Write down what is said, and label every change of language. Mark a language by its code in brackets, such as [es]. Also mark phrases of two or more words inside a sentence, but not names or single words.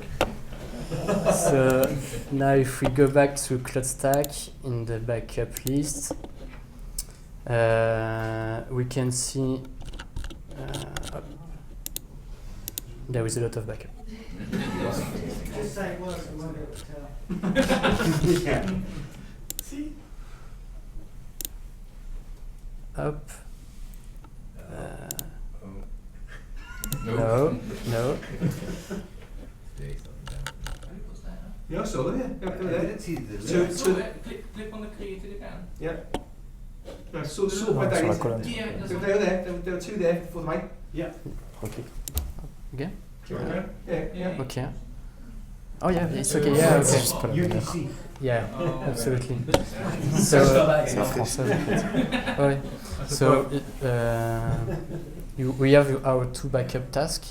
[en] So now if we go back to CloudStack in the backup list, we can see there is a lot of backup. Just say it works and we'll be able to tell. Yeah. See? Up. No. [da] Ja, så det. [en] I didn't see the Click on the created again. [da] Ja. Ja, så på der [en] Yeah, [da] der var 2 der for mig. [en] Yeah. Okay. Again? Yeah. Okay. Oh yeah, it's okay. Yeah, okay. UTC. Yeah, Oh. absolutely. So, we have our two backup tasks.